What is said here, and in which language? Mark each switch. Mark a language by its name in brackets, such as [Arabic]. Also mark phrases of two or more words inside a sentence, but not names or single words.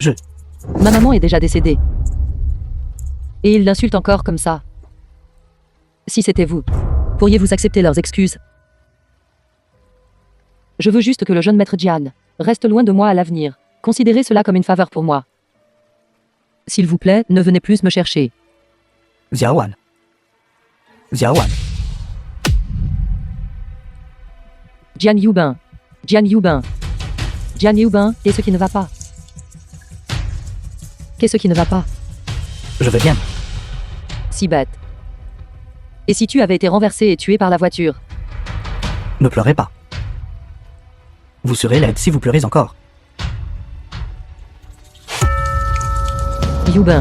[French] Ma maman est déjà décédée. Et ils l'insultent encore comme ça. Si c'était vous, pourriez-vous accepter leurs excuses? Je veux juste que le jeune maître Jiang reste loin de moi à l'avenir. Considérez cela comme une faveur pour moi. S'il vous plaît, ne venez plus me chercher. Xiaowan. Xiaowan. Jian Yubin. Jian Yubin. Jian Yubin, qu'est-ce qui ne va pas? Qu'est-ce qui ne va pas? Je vais bien. Si bête. Et si tu avais été renversé et tué par la voiture? Ne pleurez pas. Vous serez laide si vous pleurez encore. Yubin.